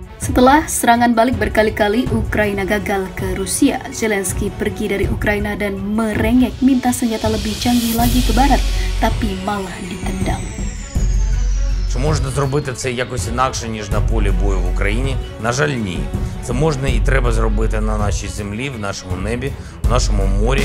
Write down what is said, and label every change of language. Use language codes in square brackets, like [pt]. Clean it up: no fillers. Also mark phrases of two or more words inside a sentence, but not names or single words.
[id] Setelah serangan balik berkali-kali Ukraina gagal ke Rusia, Zelensky pergi dari Ukraina dan merengek minta senjata lebih canggih lagi ke barat, tapi malah ditendang. [uk] Чи можна зробити це якось інакше, ніж на полі бою в Україні? На жаль, ні. Це можна і треба зробити на нашій землі, в нашому небі, в нашому морі.